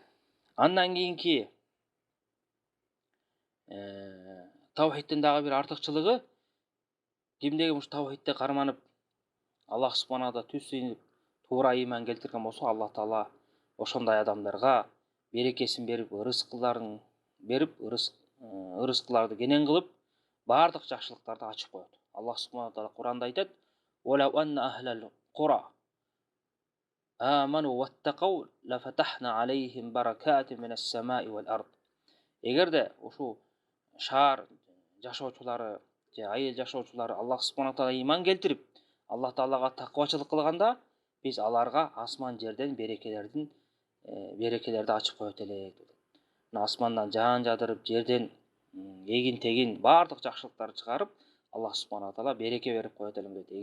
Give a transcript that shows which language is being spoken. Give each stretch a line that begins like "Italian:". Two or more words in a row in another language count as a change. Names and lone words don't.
Kyrgyz: Андан кийинки тавхидтин дагы бир артыкчылыгы, кимдеги ушу тавхидте карманып Аллах субхана таала түз сыйынып туура ыйман келтирген болсо, Аллах Таала ошондой адамдарга берекесин берип, рызкыларын берип, рызкыларды кенен кылып, бардык жакшылыктарды ачып коет. Аллах субхана таала Кур'анда айтат:
Arabic: "ولو أن أهل القرى آمنوا واتقوا لفتحنا عليهم بركات من السماء والأرض."
Kyrgyz: Эгерде ушу шаар жашоочулары же айыл жашоочулары Аллах субхана таала ыйман келтирип, Аллах Таалага таквачылык кылганда, биз аларга асман жерден берекелерди ачып коет элек. Мына асмандан жаан жадырып, жерден эгин тегин бардык жакшылыктарды чыгарып, Аллах субхана таала береке берип коет элем дейт.